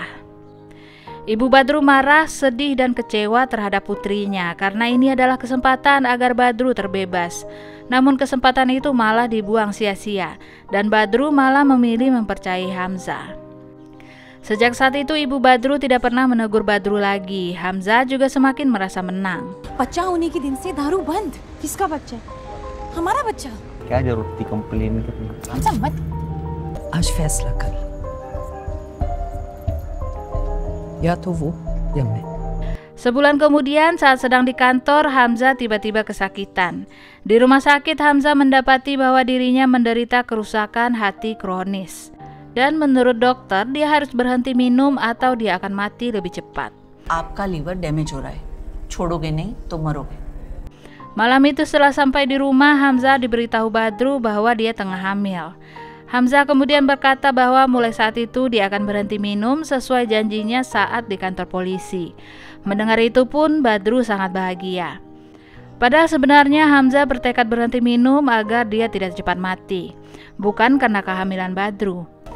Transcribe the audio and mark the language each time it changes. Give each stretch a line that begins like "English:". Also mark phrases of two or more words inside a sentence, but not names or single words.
Indonesian: Ibu Badru marah, sedih dan kecewa terhadap putrinya karena ini adalah kesempatan agar Badru terbebas. Namun kesempatan itu malah dibuang sia-sia dan Badru malah memilih mempercayai Hamzah. Sejak saat itu ibu Badru tidak pernah menegur Badru lagi. Hamzah juga semakin merasa menang.
Hindi: बच्चा होने के दिन से दारू बंद. किसका बच्चा? हमारा बच्चा. क्या जरूरत थी कंप्लेन करने की? हमजा मत. आज फैसला कर, या तो वो या मैं।
Indonesian: Sebulan kemudian saat sedang di kantor, Hamzah tiba-tiba kesakitan. Di rumah sakit, Hamzah mendapati bahwa dirinya menderita kerusakan hati kronis. Dan menurut dokter, dia harus berhenti minum atau dia akan mati lebih cepat.
Hindi: आपका
English: liver damage
Hindi: हो रहा है, छोड़ोगे नहीं तो मरोगे।
Indonesian: Malam itu setelah sampai di rumah, Hamzah diberitahu Badru bahwa dia tengah hamil. Hamzah kemudian berkata bahwa mulai saat itu dia akan berhenti minum sesuai janjinya saat di kantor polisi. Mendengar itu pun Badru sangat bahagia. Padahal sebenarnya Hamzah bertekad berhenti minum agar dia tidak cepat mati, bukan karena kehamilan Badru.